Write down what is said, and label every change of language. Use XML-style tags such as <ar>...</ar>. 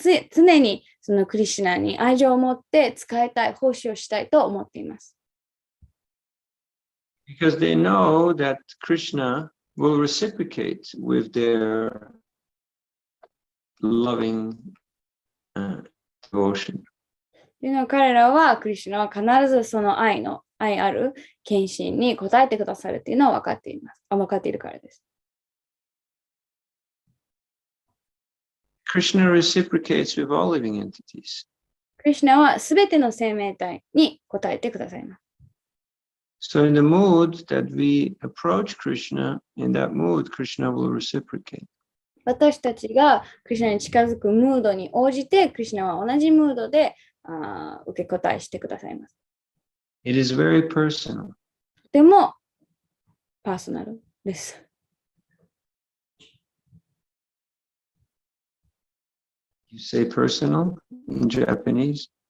<ja>常にそのクリシュナに愛情を持って使いたい、奉仕をしたいと思っています。</ja> <en>Because they know that Krishna will reciprocate with their loving devotion.</en> <ja>というのは彼らはクリシュナは必ずその愛ある献身に応えてくださるというのは分かっています。分かっているからです。</ja> <en>Krishna reciprocates with all living entities.</en> <ja>クリシュナはすべての生命体に応えてくださいます。</ja> <en>So in the mood that we approach Krishna, in that mood, Krishna will reciprocate.</en> <ja>私たちがクリシュナに近づくムードに応じて、クリシュナは同じムードで受け答えしてくださいます。</ja> <en>It is very personal.</en> <ja>とてもパーソナルです。</ja> <en>You say personal in Japanese?</en>